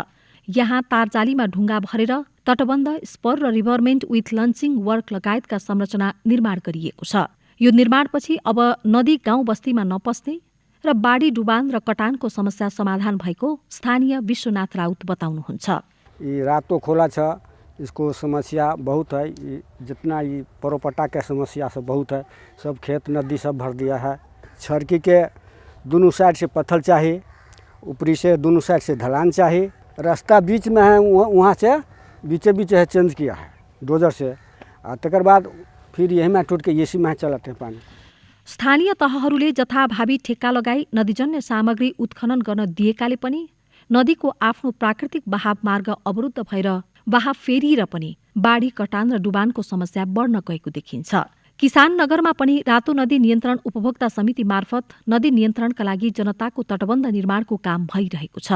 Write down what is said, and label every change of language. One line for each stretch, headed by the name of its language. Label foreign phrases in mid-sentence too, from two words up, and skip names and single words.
Nepali: यहाँ तारजालीमा ढुङ्गा भरेर तटबन्ध, स्पर र
English: revetment with launching work
Nepali: लगायतका संरचना निर्माण गरिएको छ। यो निर्माणपछि अब नदी गाउँ बस्तीमा नपस्ने र बाढी, डुबान र कटानको समस्या समाधान भएको स्थानीय विश्वनाथ राउत बताउनुहुन्छ। ये रातो खोला छ,
Hindi: इसको समस्या बहुत है। जितना ये परोपट्टा के समस्या सब बहुत है। सब खेत नदी सब भर दिया है। छड़की के दोनों साइड से पत्थर चाहिए, ऊपरी से दोनों साइड से ढलान चाहिए। रास्ता बीच में है, वहाँ से बीचे है चेंज किया है डोजर से। तकर बाद फिर यही में टूट के एसी में चलाते हैं पानी।
Nepali: स्थानीय तहहरूले जथाभावी ठेक्का लगाई नदीजन्य सामग्री उत्खनन गर्न दिएकाले पनि नदीको आफ्नो प्राकृतिक बहाव मार्ग अवरुद्ध भएर बहाव फेरिएर पनि बाढी कटान र डुबानको समस्या बढ्न गएको देखिन्छ। किसान नगरमा पनि रातो नदी नियन्त्रण उपभोक्ता समिति मार्फत नदी नियन्त्रणका लागि जनताको तटबन्ध निर्माणको काम भइरहेको छ।